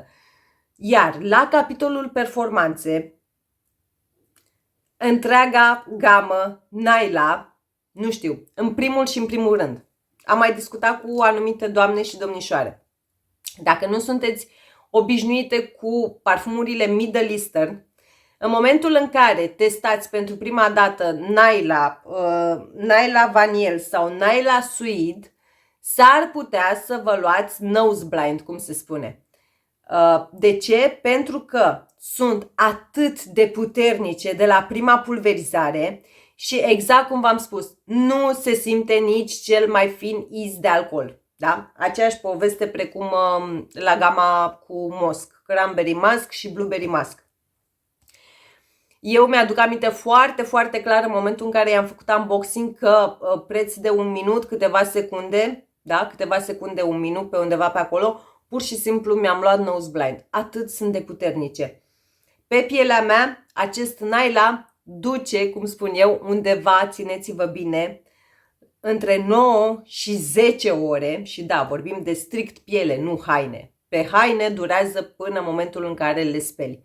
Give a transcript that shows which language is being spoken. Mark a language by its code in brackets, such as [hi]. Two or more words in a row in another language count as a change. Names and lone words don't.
[ro] Iar la capitolul performanțe, întreaga gamă Naila, nu știu, în primul și în primul rând, am mai discutat cu anumite doamne și domnișoare. Dacă nu sunteți obișnuite cu parfumurile [en] Middle Eastern, [ro] În momentul în care testați pentru prima dată Naila Vaniel sau Naila Suede, s-ar putea să vă luați [en] nose blind, [ro] cum se spune. De ce? Pentru că sunt atât de puternice de la prima pulverizare și exact cum v-am spus, nu se simte nici cel mai fin iz de alcool. Da? Aceeași poveste precum la gama cu Musk, Cranberry Musk și Blueberry Musk. Eu mi-aduc aminte foarte, foarte clar în momentul în care i-am făcut unboxing că preț de 1 minut, câteva secunde, da? Câteva secunde, 1 minut pe undeva pe acolo, pur și simplu mi-am luat [en] nose blind. [ro] Atât sunt de puternice. Pe pielea mea, acest Naila duce, cum spun eu, undeva, țineți-vă bine, între 9 și 10 ore. Și da, vorbim de strict piele, nu haine. Pe haine durează până în momentul în care le speli.